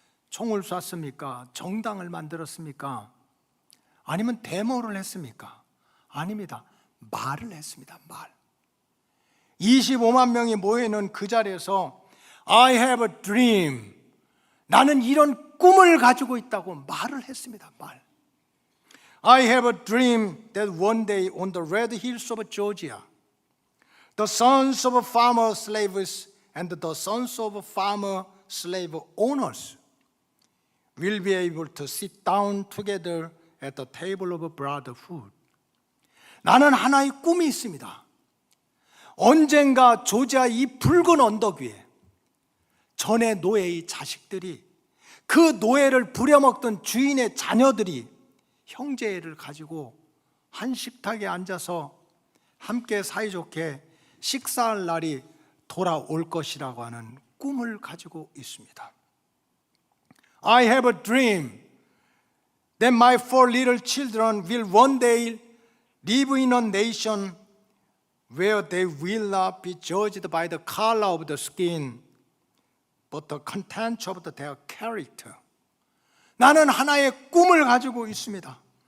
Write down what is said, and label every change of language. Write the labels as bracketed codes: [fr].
[ko] 총을 쐈습니까? 정당을 만들었습니까? 아니면 데모를 했습니까? 아닙니다. 말을 했습니다. 말. 25만 명이 모여있는 그 자리에서 [en] I have a dream, [ko] 나는 이런 꿈을 가지고 있다고 말을 했습니다. 말. [en] I have a dream that one day on the red hills of Georgia, the sons of farmer slaves and the sons of farmer slave owners will be able to sit down together at the table of brotherhood. [ko] 나는 하나의 꿈이 있습니다. 언젠가 조지아 이 붉은 언덕 위에 전의 노예의 자식들이, 그 노예를 부려먹던 주인의 자녀들이 형제를 가지고 한 식탁에 앉아서 함께 사이좋게 식사할 날이 돌아올 것이라고 하는 꿈을 가지고 있습니다. [en] I have a dream that my 4 little children will one day live in a nation where they will not be judged by the color of the skin, but the content of their character. [ko] 나는 하나의 꿈을 가지고 있습니다.